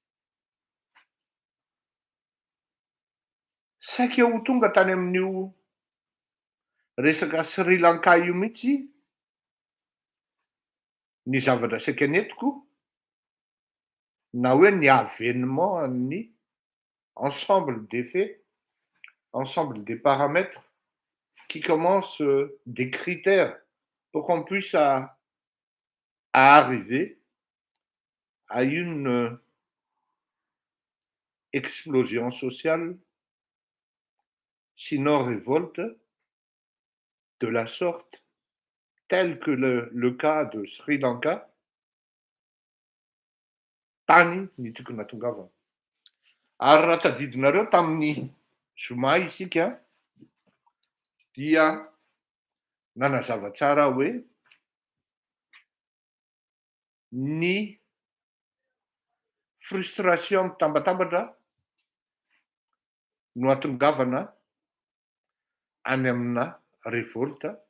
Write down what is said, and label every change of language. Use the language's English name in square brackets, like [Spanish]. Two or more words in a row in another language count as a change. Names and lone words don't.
[Malagasy] Saika ho tonga tany amin'io resaka Sri Lanka io mihitsy ny zavatra saika netiko na hoe ny [French] avènement ny ensemble des faits, ensemble des paramètres qui commencent des critères pour qu'on puisse arriver à une explosion sociale, sinon révolte, de la sorte, tel que le cas de Sri Lanka, [Malagasy] tany ny tokony hatongavana. Ary raha tadidinareo tamin'ny zoma isika dia nanazava tsara hoe ny frustration mitambatambatra no hatongavana any amina révolte,